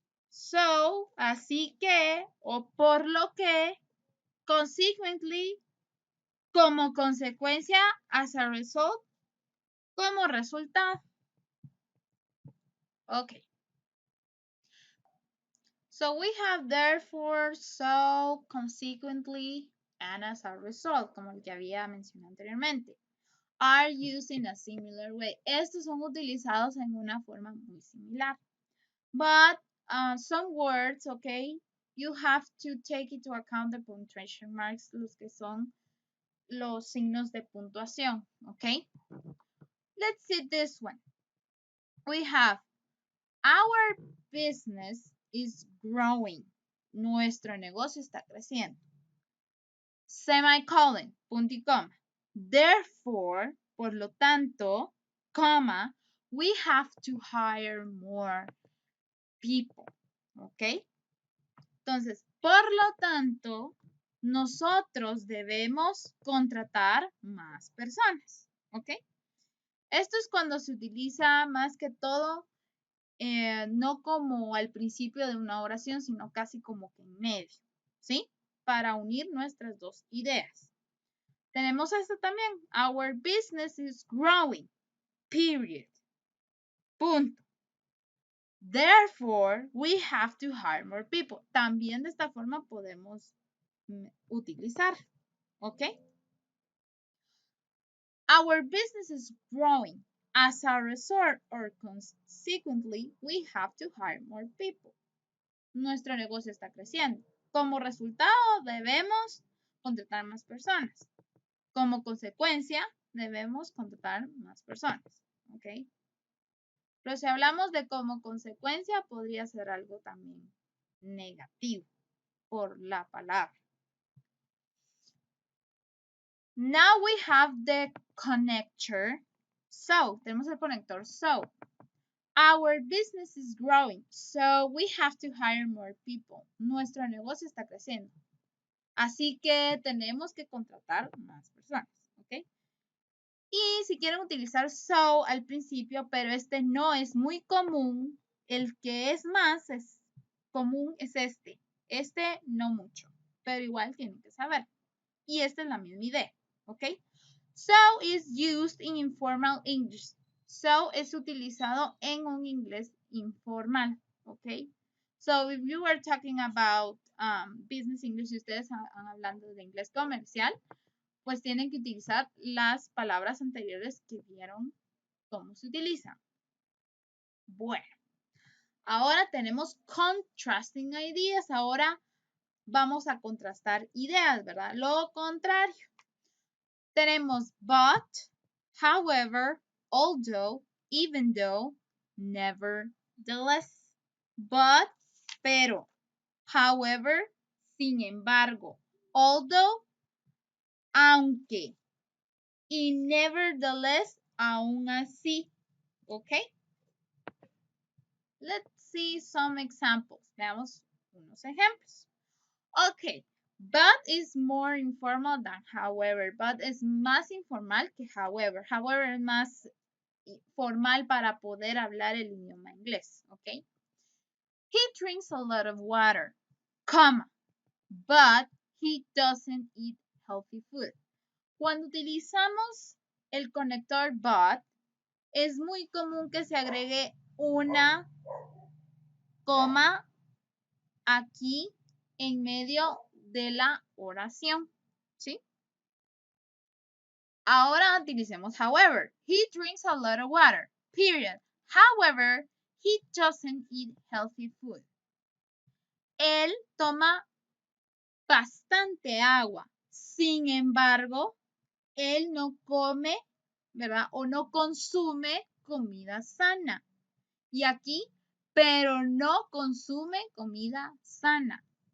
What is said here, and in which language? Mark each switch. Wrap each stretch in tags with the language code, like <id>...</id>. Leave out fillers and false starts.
<es>So, así que, o por lo que, consequently, como consecuencia,</es> <en>as a result,</en> <es>como resultado. Ok.</es> <en>So we have therefore, so, consequently, and as a result,</en> <es>como el que había mencionado anteriormente.</es> <en>Are used in a similar way.</en> <es>Estos son utilizados en una forma muy similar.</es> <en>But some words, okay, you have to take into account the punctuation marks,</en> <es>los que son los signos de puntuación,</es> <en>okay? Let's see this one. We have our business is growing.</en> <es>Nuestro negocio está creciendo.</es> <en>Semicolon,</en> <es>punto y coma.</es> <en>Therefore,</en> <es>por lo tanto,</es> <en>coma, we have to hire more people. ¿Ok?</en> <es>Entonces, por lo tanto, nosotros debemos contratar más personas. ¿Ok? Esto es cuando se utiliza más que todo no como al principio de una oración, sino casi como que en medio, ¿sí? Para unir nuestras dos ideas. Tenemos esto también.</es> <en>Our business is growing, period. Punto. Therefore, we have to hire more people.</en> <es>También de esta forma podemos utilizar, ¿ok?</es> <en>Our business is growing. As a result, or consequently, we have to hire more people.</en> <es>Nuestro negocio está creciendo. Como resultado, debemos contratar más personas. Como consecuencia, debemos contratar más personas. ¿Ok? Pero si hablamos de como consecuencia, podría ser algo también negativo por la palabra.</es> <en>Now we have the connector. So,</en> <es>tenemos el conector.</es> <en>So, our business is growing. So, we have to hire more people.</en> <es>Nuestro negocio está creciendo. Así que tenemos que contratar más personas, ¿ok? Y si quieren utilizar so al principio, pero este no es muy común, el que es más común es este. Este no mucho, pero igual tienen que saber. Y esta es la misma idea, ¿ok?</es> <en>So is used in informal English.</en> <es>So es utilizado en un inglés informal, ¿ok?</es> <en>So if you are talking about business English</en> <es>y ustedes están hablando de inglés comercial, pues tienen que utilizar las palabras anteriores que vieron cómo se utilizan. Bueno, ahora tenemos</es> <en>contrasting ideas.</en> <es>Ahora vamos a contrastar ideas, ¿verdad? Lo contrario. Tenemos but, however, although, even though, nevertheless. But, pero. However, sin embargo. Although, aunque. Y nevertheless, aún así. ¿Ok?</es> <en>Let's see some examples.</en> <es>Veamos unos ejemplos.</es> <en>Ok. But is more informal than however.</en> <es>But es más informal que however. However es más formal para poder hablar el idioma inglés. Ok.</es> <en>He drinks a lot of water, comma, but he doesn't eat healthy food.</en> <es>Cuando utilizamos el conector but, es muy común que se agregue una coma aquí en medio de la oración, ¿sí? Ahora utilicemos however.</es> <en>He drinks a lot of water, period. However, he doesn't eat healthy food.</en> <es>Él toma bastante agua. Sin embargo, él no come, ¿verdad? O no consume comida sana. Y aquí, pero no consume comida sana.</es>